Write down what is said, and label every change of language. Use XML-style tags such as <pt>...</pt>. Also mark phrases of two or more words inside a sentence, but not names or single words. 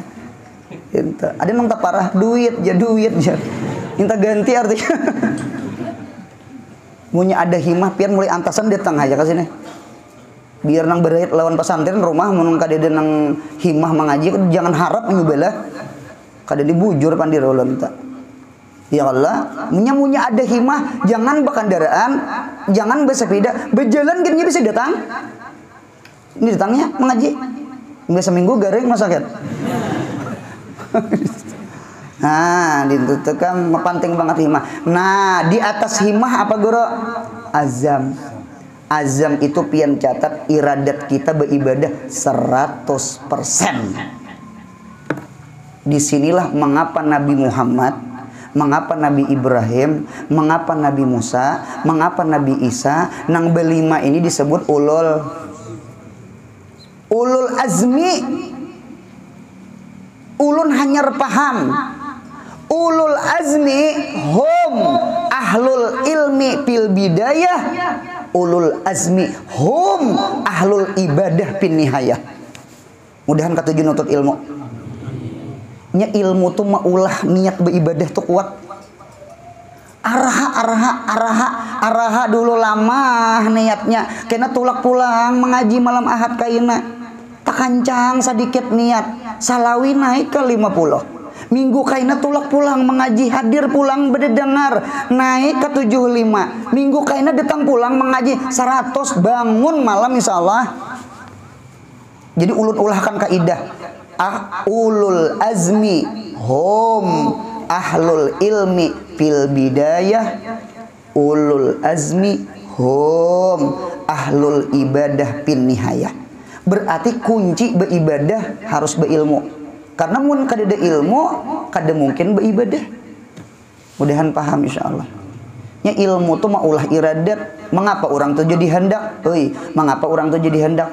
<bjn>Ada nang tak parah duit jar minta ganti artinya. Munya ada himmah pian mulai antasan datang aja ke sini. Biar nang berait lawan pesantren rumah mun kadede nang himmah mengaji jangan harap menyubelah. Kada dibujur pandir ulun tak.</bjn> <ar>يا الله,</ar> <bjn>munya ada himmah, jangan berkendaraan, jangan bersepeda, berjalan gini bisa datang. Ini datangnya mengaji. Enggak seminggu garing masaket. Nah, itu kan penting banget himmah. Nah, di atas himmah apa guru? Azam. Azam itu pian catat iradat kita beribadah 100%. Disinilah mengapa Nabi Muhammad, mengapa Nabi Ibrahim, mengapa Nabi Musa, mengapa Nabi Isa, nang belima ini disebut</bjn> <ar>أولو العزم.</ar> <bjn>ulun hanya paham</bjn> <ar>أولو العزم هم أهل العلم في البداية، أولو العزم هم أهل العبادة في النهاية.</ar> <bjn>Mudahan katuju nutut ilmu. Nya ilmu tuh maulah niat beribadah tuh kuat. Araha dulu lama niatnya kena tulak pulang mengaji malam ahad kaina tak kancang sedikit niat salawi naik ke 50 minggu kaina tulak pulang mengaji hadir pulang bedengar naik ke 75 minggu kaina datang pulang mengaji 100 bangun malam insyaallah. Jadi ulun ulahkan kaidah</bjn> <ar>أولو العزم هم أهل العلم في البداية، أولو العزم هم أهل العبادة في النهاية.</ar> <bjn>Berarti kunci beribadah harus berilmu. Karena mun kada ilmu, kada mungkin beribadah. Mudahan paham insyaallah. Nya ilmu tuh maulah iradat. Mengapa orang tuh jadi hendak? Mengapa orang tuh jadi hendak?</bjn>